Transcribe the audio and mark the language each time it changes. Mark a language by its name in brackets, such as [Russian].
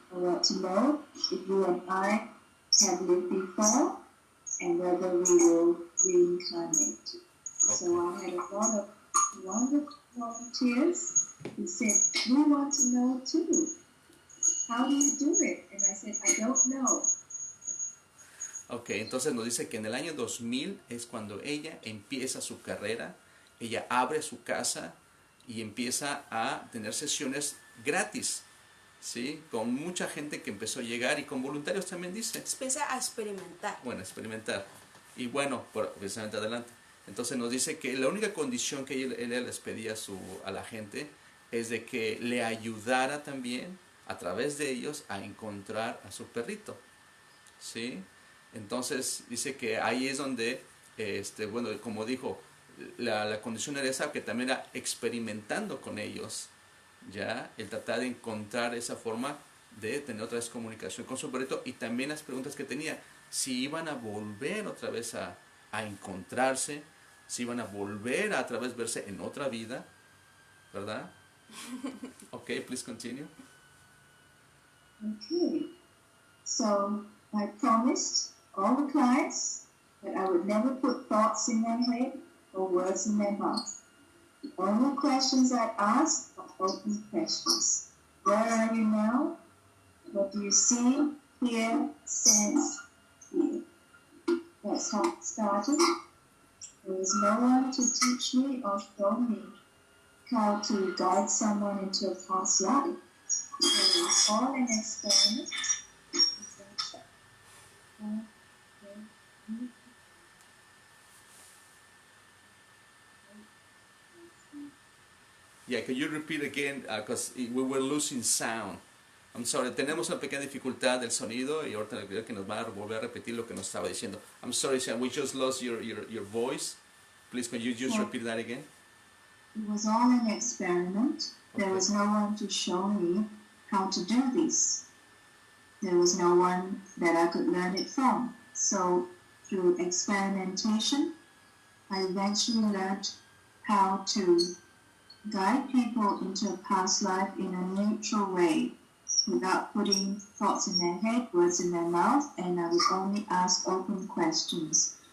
[English] I want to know if you and I have lived before, and whether we will reincarnate. Okay. So I had a lot of wonderful volunteers who said, we want to know too. How do you do it? And I said, I don't know. [Spanish] Ok, entonces nos dice que en el año 2000 es cuando ella empieza su carrera, ella abre su casa y empieza a tener sesiones gratis, ¿sí? Con mucha gente que empezó a llegar y con voluntarios también dice. Empieza a experimentar. Bueno, experimentar. Y bueno, precisamente adelante. Entonces nos dice que la única condición que ella les pedía a la gente es de que le ayudara también a través de ellos a encontrar a su perrito, ¿sí? Entonces dice que ahí es donde, bueno, como dijo, la condición era esa, que también era experimentando con ellos, ya, el tratar de encontrar esa forma de tener otra vez comunicación con su perrito, y también las preguntas que tenía, si iban a volver otra vez a encontrarse, si iban a volver a otra vez verse en otra vida, ¿verdad? [English] Ok, please continue. Okay, so I promised all the clients that I would never put thoughts in their head or words in their mouth. The only questions I ask are open questions. Where are you now? What do you see, hear, sense, feel? That's how it started. There was no one to teach me or show me how to guide someone into a past life. It was all an experiment. Yeah, can you repeat again? Because we were losing sound. I'm sorry, [Spanish] tenemos una pequeña dificultad del sonido y ahorita le pido que nos va a volver a repetir lo que nos estaba diciendo. [English] I'm sorry, Sam, we just lost your voice. Please, can you just repeat that again? It was all an experiment. There was no one to show me how to do this. There was no one that I could learn it from. So, through experimentation, I eventually learned how to guide people into a past life in a neutral way, without putting thoughts in their head, words in their mouth, and I would only ask open questions.